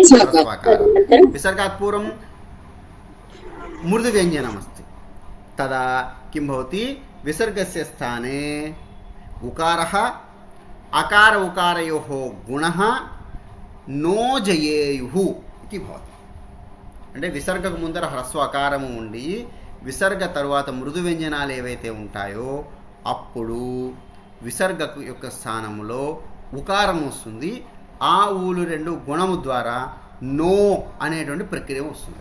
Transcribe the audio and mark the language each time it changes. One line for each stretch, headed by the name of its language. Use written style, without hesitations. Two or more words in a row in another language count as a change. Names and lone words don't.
Sanskrit: विसर्गात् पूर्वं मृदुव्यञ्जनमस्ति. तदा किं भवति? विसर्गस्य स्थाने उकारः, अकार उकारयोः गुणः नो जयेयुः इति भवति.
Telugu: అంటే విసర్గకు ముందర హ్రస్వ ఆకారము ఉండి విసర్గ తరువాత మృదు వ్యంజనాలు ఏవైతే ఉంటాయో అప్పుడు విసర్గకు యొక్క స్థానంలో ఉకారం వస్తుంది. ఆ ఊలు రెండు గుణము ద్వారా నో అనేటువంటి ప్రక్రియ వస్తుంది.